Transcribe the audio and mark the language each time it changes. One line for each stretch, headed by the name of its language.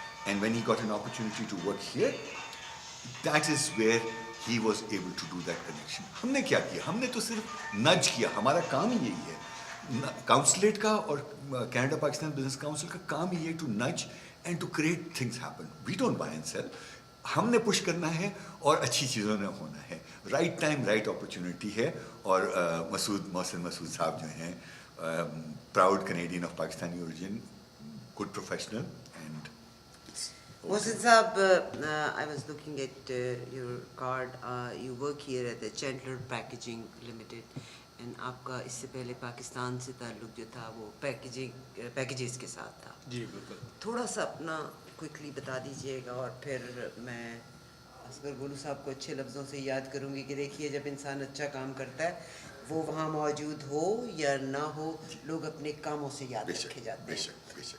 English: And when he got an opportunity to work here, that is where he was able to do that connection.
Hindi: हमने क्या किया? हमने तो सिर्फ नज किया. हमारा काम ही यही है.
English: Consulate का और Canada Pakistan Business Council
Hindi: का काम ही है
English: to nudge and to create things happen. We don't buy and sell.
Hindi: हमने पुश करना है और अच्छी चीज़ों में होना है.
English: Right time, right opportunity है. और Mohsin Masood साहब जो हैं, proud Canadian of Pakistani origin, good professional, and Mohsin Saab, I was looking at your card. You work here at the Chandler Packaging Limited, and
Hindi: आपका इससे पहले पाकिस्तान से ताल्लुक जो था वो पैकेजेस के साथ था. जी बिल्कुल. थोड़ा सा अपना क्विकली बता दीजिएगा और फिर मैं असगर गोलू साहब को अच्छे लफ्ज़ों से याद करूँगी कि देखिए जब इंसान अच्छा काम करता है वो वहाँ मौजूद हो या ना हो, लोग अपने कामों से याद रखे जाते हैं.